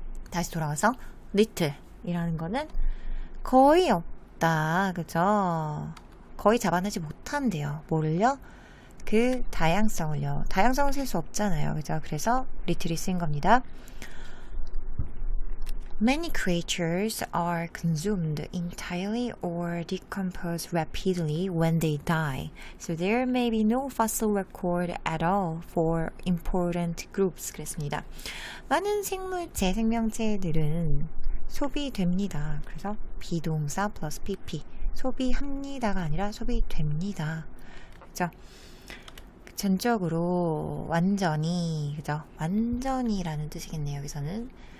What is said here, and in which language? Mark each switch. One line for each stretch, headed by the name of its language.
Korean: 다시 돌아와서 little 이라는 거는 거의 없다. 그죠? 거의 잡아내지 못한대요. 뭐를요? 그 다양성을요. 다양성을 셀 수 없잖아요. 그죠? 그래서 little이 쓰인 겁니다.
English: Many creatures are consumed entirely or decomposed rapidly when they die, so there may be no fossil record at all for important groups.
Korean: 그랬습니다. 많은 생물체, 생명체들은 소비됩니다. 그래서 비동사 플러스 pp. 소비합니다가 아니라 소비됩니다. 그죠? 전적으로 완전히, 그죠? 완전히라는 뜻이겠네요. 여기서는.